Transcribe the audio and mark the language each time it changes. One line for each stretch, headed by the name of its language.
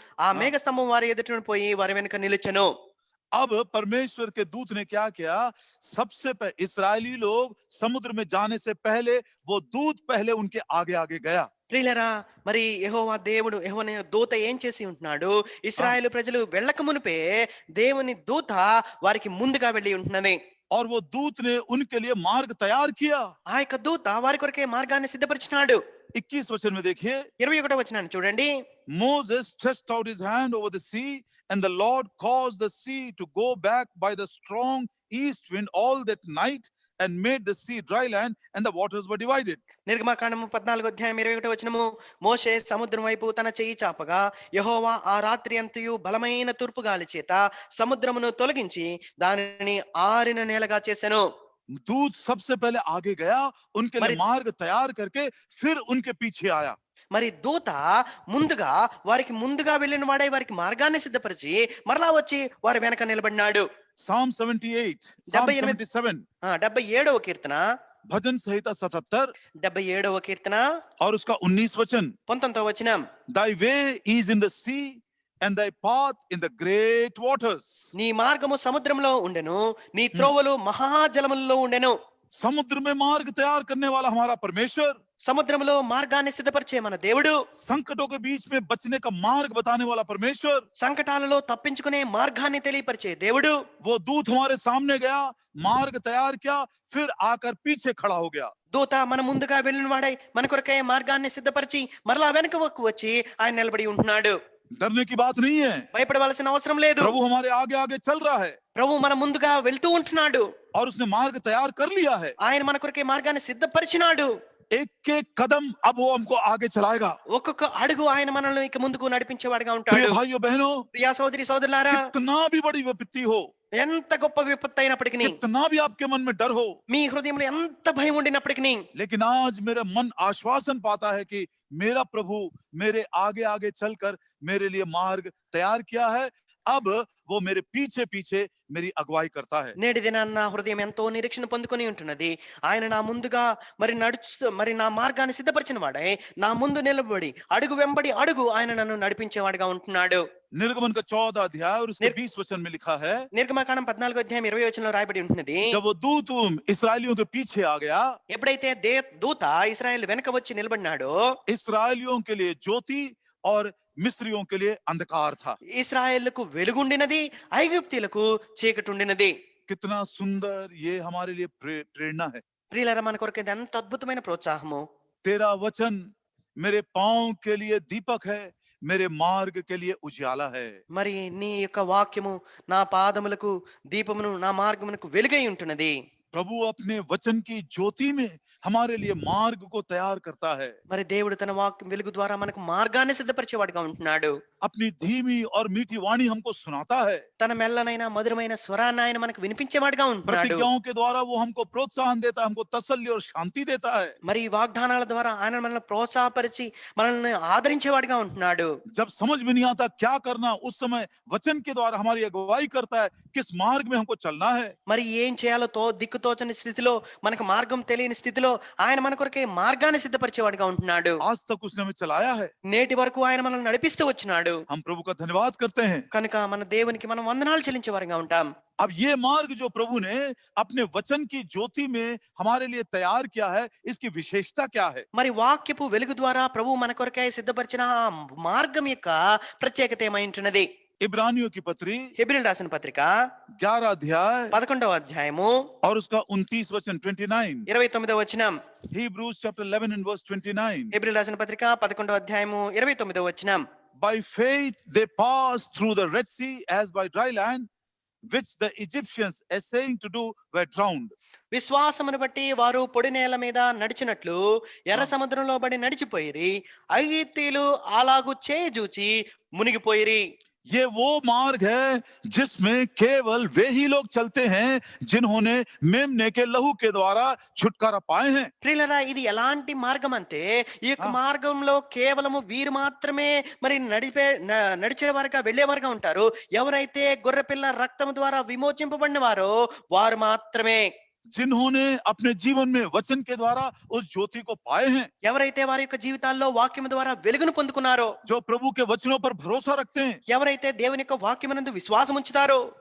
Telugu: ఆ మేఘస్తంభం వారి ఎదుట పోయి వారి వెనుక నిలిచెను.
Hindi: अब परमेश्वर के दूत ने क्या किया? सबसे पहले इस्राएली लोग समुद्र में जाने से पहले वो दूत पहले उनके आगे आगे गया.
Telugu: ప్రియులరా, మరి యెహోవా దేవుడు, యెహోవా దూత ఏం చేసి ఉంటున్నాడు?
Hindi: हाँ,
Telugu: ఇశ్రాయేలు ప్రజలు వెళ్ళక మునుపే దేవుని దూత వారికి ముందుగా వెళ్ళి ఉంటున్నది.
Hindi: और वो दूत ने उनके लिए मार्ग तैयार किया।
Telugu: ఆ యొక్క దూత వారి కొరకే మార్గాన్ని సిద్ధపరిచినాడు.
Hindi: 21 वचन में देखिए,
Telugu: 21వ వచనాన్ని చూడండి.
English: Moses stretched out his hand over the sea, and the Lord caused the sea to go back by the strong east wind all that night, and made the sea dry land, and the waters were divided.
Telugu: నిర్గమకాండము 14వ అధ్యాయం 21వ వచనము. మోషే సముద్రం వైపు తన చెయ్యి చాపగా యెహోవా ఆ రాత్రి అంతయు బలమైన తూర్పు గాలి చేత సముద్రమును తొలగించి దానిని ఆరిన నేలగా చేసెను.
Hindi: दूत सबसे पहले आगे गया, उनके लिए
Telugu: మరి
Hindi: मार्ग तैयार करके फिर उनके पीछे आया।
Telugu: మరి దూత ముందుగా వారికి ముందుగా వెళ్ళిన వాడై వారికి మార్గాన్ని సిద్ధపరిచి మరలా వచ్చి వారి వెనక నిలబడినాడు.
English: Psalm 78, Psalm 78 77,
Telugu: 77వ కీర్తన,
Hindi: भजन संहिता 77
Telugu: 77వ కీర్తన,
Hindi: और उसका 19 वचन,
Telugu: 19వ వచనం.
English: Thy way is in the sea, and thy path in the great waters.
Telugu: నీ మార్గము సముద్రంలో ఉండెను, నీ త్రోవలు మహాజలములలో ఉండెను.
Hindi: समुद्र में मार्ग तैयार करने वाला हमारा परमेश्वर,
Telugu: సముద్రంలో మార్గాన్ని సిద్ధపరిచే మన దేవుడు,
Hindi: संकटों के बीच में बचने का मार्ग बताने वाला परमेश्वर,
Telugu: సంకటాలలో తప్పించుకునే మార్గాన్ని తెలియపరిచే దేవుడు.
Hindi: वो दूत हमारे सामने गया, मार्ग तैयार किया, फिर आकर पीछे खड़ा हो गया।
Telugu: దూత మన ముందుగా వెళ్ళిన వాడై మన కొరకే మార్గాన్ని సిద్ధపరిచి మరలా వెనక వచ్చి ఆయన నిలబడి ఉంటున్నాడు.
Hindi: डरने की बात नहीं है,
Telugu: భయపడవలసిన అవసరం లేదు.
Hindi: प्रभु हमारे आगे आगे चल रहा है,
Telugu: ప్రభు మన ముందుగా వెళ్తూ ఉంటున్నాడు.
Hindi: और उसने मार्ग तैयार कर लिया है।
Telugu: ఆయన మన కొరకే మార్గాన్ని సిద్ధపరిచినాడు.
Hindi: एक एक कदम अब वो हमको आगे चलाएगा।
Telugu: ఒక్కొక్క అడుగు ఆయన మనల్ని ఇక ముందుకు నడిపించేవాడుగా
Hindi: प्रिय
Telugu: ఉంటాడు.
Hindi: भाइयों बहनों,
Telugu: ప్రియా సోదరి సోదరులారా,
Hindi: कितना भी बड़ी विपत्ति हो,
Telugu: ఎంత గొప్ప విపత్తు అయినప్పటికీ,
Hindi: कितना भी आपके मन में डर हो,
Telugu: మీ హృదయంలో ఎంత భయం ఉండినప్పటికీ,
Hindi: लेकिन आज मेरा मन आश्वासन पाता है कि मेरा प्रभु मेरे आगे आगे चलकर मेरे लिए मार्ग तैयार किया है। अब वो मेरे पीछे पीछे मेरी अगुवाई करता है।
Telugu: నేటి దినాన్న నా హృదయం ఎంతో నిరీక్షణ పొందుకొని ఉంటున్నది. ఆయన నా ముందుగా మరి నా మార్గాన్ని సిద్ధపరిచిన వాడే నా ముందు నిలబడి అడుగు వెంబడి అడుగు ఆయన నన్ను నడిపించేవాడుగా ఉంటున్నాడు.
Hindi: निर्गमन का 14 अध्याय और उसके 20 वचन में लिखा है,
Telugu: నిర్గమకాండం 14వ అధ్యాయం 20వ వచనంలో రాయబడి ఉంటున్నది.
Hindi: जब वो दूत इस्राएलियों के पीछे आ गया,
Telugu: ఎప్పుడైతే దూత ఇశ్రాయేలు వెనక వచ్చి నిలబడినాడో,
Hindi: इस्राएलियों के लिए ज्योति और मिस्रियों के लिए अंधकार था।
Telugu: ఇశ్రాయేలుకు వెలుగుండినది, ఐగుప్తీయులకు చీకటి ఉండినది.
Hindi: कितना सुंदर ये हमारे लिए प्रेरणा है।
Telugu: ప్రియులారా, మన కొరకు ఇది ఎంత అద్భుతమైన ప్రోత్సాహము.
Hindi: तेरा वचन मेरे पांव के लिए दीपक है, मेरे मार्ग के लिए उजाला है।
Telugu: మరి నీ యొక్క వాక్యము నా పాదములకు దీపమును, నా మార్గమునకు వెలుగై ఉంటున్నది.
Hindi: प्रभु अपने वचन की ज्योति में हमारे लिए मार्ग को तैयार करता है।
Telugu: మరి దేవుడు తన వాక్యం వెలుగు ద్వారా మనకు మార్గాన్ని సిద్ధపరిచేవాడుగా ఉంటున్నాడు.
Hindi: अपनी धीमी और मीठी वाणी हमको सुनाता है।
Telugu: తన మెల్లనైన మధురమైన స్వరాన్ని ఆయన మనకు వినిపించేవాడుగా ఉంటున్నాడు.
Hindi: प्रतिज्ञाओं के द्वारा वो हमको प्रोत्साहन देता है, हमको तसल्ली और शांति देता है।
Telugu: మరి ఈ వాగ్దానాల ద్వారా ఆయన మనల్ని ప్రోత్సాహపరిచి మనల్ని ఆదరించేవాడుగా ఉంటున్నాడు.
Hindi: जब समझ में नहीं आता क्या करना, उस समय वचन के द्वारा हमारी अगुवाई करता है किस मार्ग में हमको चलना है।
Telugu: మరి ఏం చేయాలో దిక్కుతోచని స్థితిలో, మనకు మార్గం తెలియని స్థితిలో ఆయన మన కొరకే మార్గాన్ని సిద్ధపరిచేవాడుగా ఉంటున్నాడు.
Hindi: आज तक उसने हमें चलाया है।
Telugu: నేటి వరకు ఆయన మనల్ని నడిపిస్తూ వచ్చినాడు.
Hindi: हम प्रभु का धन्यवाद करते हैं।
Telugu: కనుక మన దేవునికి మనం వందనాలు చెల్లించే వారిగా ఉంటాం.
Hindi: अब ये मार्ग जो प्रभु ने अपने वचन की ज्योति में हमारे लिए तैयार किया है, इसकी विशेषता क्या है?
Telugu: మరి వాక్యపు వెలుగు ద్వారా ప్రభు మన కొరకై సిద్ధపరిచిన ఆ మార్గం యొక్క ప్రత్యేకత ఏమై ఉంటున్నది?
Hindi: इब्रानियों की पत्री
Telugu: హెబ్రీయులకు రాసిన పత్రిక
Hindi: 11 अध्याय
Telugu: 11వ అధ్యాయము
Hindi: और उसका 29 वचन 29,
Telugu: 29వ వచనం.
English: Hebrews chapter 11 and verse 29.
Telugu: హెబ్రీయులకు రాసిన పత్రిక 11వ అధ్యాయము 29వ వచనం.
English: By faith they passed through the Red Sea as by dry land, which the Egyptians essaying to do were drowned.
Telugu: విశ్వాసమును బట్టి వారు పొడి నేల మీద నడిచినట్లు ఎర్ర సముద్రంలో బడి నడిచిపోయిరి, ఐగుప్తీయులు అలాగు చేయజూచి మునిగిపోయిరి.
Hindi: ये वो मार्ग है जिसमें केवल वे ही लोग चलते हैं जिन्होंने मेमने के लहू के द्वारा छुटकारा पाए हैं।
Telugu: ప్రియులారా, ఇది ఎలాంటి మార్గం అంటే ఈ యొక్క మార్గంలో కేవలము వీరు మాత్రమే మరి నడిచేవారుగా వెళ్ళేవారుగా ఉంటారు. ఎవరైతే గొర్రెపిల్ల రక్తం ద్వారా విమోచింపబడిన వారో వారు మాత్రమే,
Hindi: जिन्होंने अपने जीवन में वचन के द्वारा उस ज्योति को पाए हैं,
Telugu: ఎవరైతే వారి యొక్క జీవితాల్లో వాక్యం ద్వారా వెలుగును పొందుకున్నారో,
Hindi: जो प्रभु के वचनों पर भरोसा रखते हैं,
Telugu: ఎవరైతే దేవుని యొక్క వాక్యమునందు విశ్వాసం ఉంచుతారో,